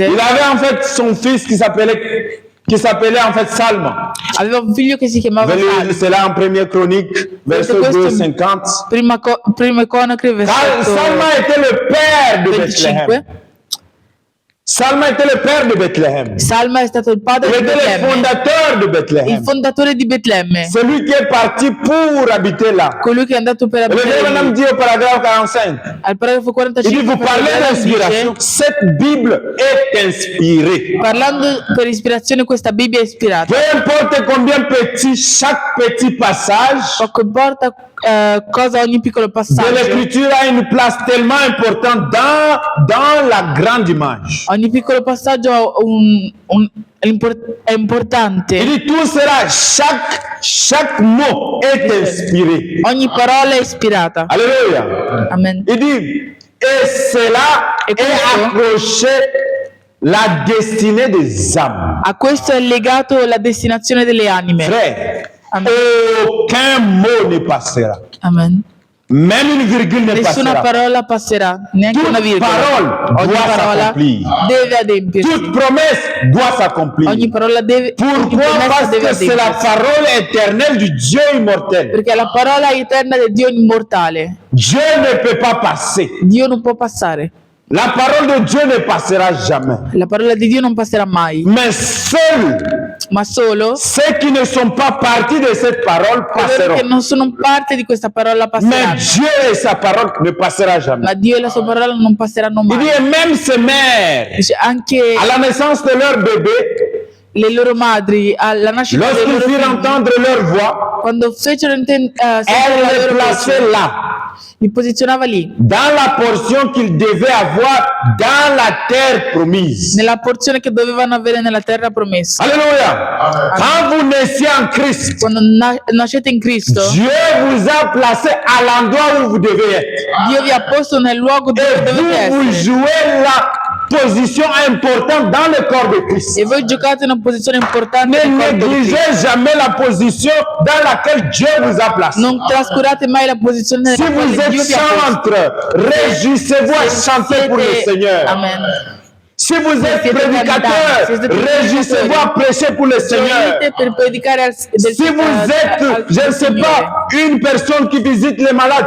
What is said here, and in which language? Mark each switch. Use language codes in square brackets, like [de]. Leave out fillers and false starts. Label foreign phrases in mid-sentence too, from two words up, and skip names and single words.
[fr] Il avait en fait son fils qui s'appelait en fait Salma. [it] aveva un figlio che si chiamava Salmo. [fr] C'est là en première chronique, verset [it] Questo- [fr] 2,50. [it] Prima Cronache, versetto [fr] Salma était le père de Bethléem. [it] 25. [fr] Salma était le père de Bethléem. [it] Salma è stato il padre [fr] Il [it] di [fr] était le [it] Betlemme, [fr] fondateur de [it] il [fr] Bethléem. [it] fondatore di Betlemme, [fr] Celui qui est parti pour habiter là. [it] colui che è andato per [fr] Et le [it] abitare [fr] Dieu madame [it] lì. [fr] dit au paragraphe 45. [it] Al paragrafo [fr] Il dit, [it] 45 [fr] vous parlez d'inspiration. Cette Bible est inspirée. [it] parlando per ispirazione, questa Bibbia è ispirata. [fr] Peu importe combien petit, chaque petit passage [it] Poco importa cosa ogni piccolo [fr] de [it] passaggio, [fr] l'écriture a une place tellement importante dans la grande image. [it] ogni piccolo passaggio ha è importante. [fr] Il dit tout cela, chaque mot est inspiré. [it] Ogni parola è ispirata. [fr] Alléluia. [it] Amen. [fr] Il dit, et cela Et est [it] questo? [fr] accroché la destinée des âmes. [it] A questo è legato la destinazione delle anime. [fr] Frère, [it] Amen. [fr] aucun mot ne passera. [it] Amen. [fr] Même une virgule ne [it] Nessuna [fr] passera. [it] parola passerà, neanche [fr] Toute [it] una virgola. [fr] parole [it] Ogni [fr] doit [it] parola [fr] s'accomplir. [it] deve adempiersi. [fr] Toute promesse doit s'accomplir. [it] Ogni parola deve, ogni [fr] Pourquoi? [it] promessa [fr] Parce [it] deve [fr] que c'est la [it] adempiersi. [fr] parole éternelle du Dieu immortel. [it] Perché è la parola eterna del Dio immortale. [fr] Dieu ne peut pas passer. [it] Dio non può passare. [fr] La parole de Dieu ne passera jamais. [it] La parola di Dio non passerà mai. [fr] Mais seuls [it] Ma solo [fr] ceux qui ne sont pas partis de cette parole [it] coloro che [fr] passeront. [it] non sono parte di questa parola [fr] Mais [it] passeranno. [fr] Dieu et sa parole ne passera jamais. [it] Ma Dio e la sua parola non passeranno [fr] Il dit, [it] mai. [fr] et même ces mères, [it] Dice, anche [fr] à la naissance de leur bébé, [it] le loro madri alla nascita dei [fr] lorsqu'ils [it] loro [fr] firent [it] figli, [fr] entendre leur voix, [it] quando fecero sentire la [fr] elles les [it] loro [fr] plaçaient [it] voce, [fr] là, [it] li posizionava lì, [fr] dans la portion qu'ils devaient avoir dans la terre promise. [it] nella porzione che dovevano avere nella terra promessa. [fr] Alléluia. Quand vous naissiez en Christ, [it] Quando nascete in Cristo, [fr] Dieu vous a placé à l'endroit où vous devez être. [it] Dio vi ha posto nel luogo dove [fr] Et [it] dovete [fr] vous [it] essere. [fr] jouez la position importante dans le corps de Christ. [it] E voi giocate in una posizione importante [fr] Ne [it] nel corpo di Cristo. [fr] négligez jamais la position dans laquelle Dieu vous a placé. [it] Non trascurate mai la posizione [fr] Si [it] nella [fr] vous [it] quale [fr] êtes [it] Dio vi ha posto. [fr] chantre, réjouissez-vous à chanter pour le Seigneur. Amen. Si vous êtes [it] siete [fr] prédicateur, [it] cantanti, siete [fr] réjouissez-vous à prêcher pour le Seigneur. [it] Gioite per predicare [fr] Si vous êtes, je ne sais pas, une personne qui visite les malades,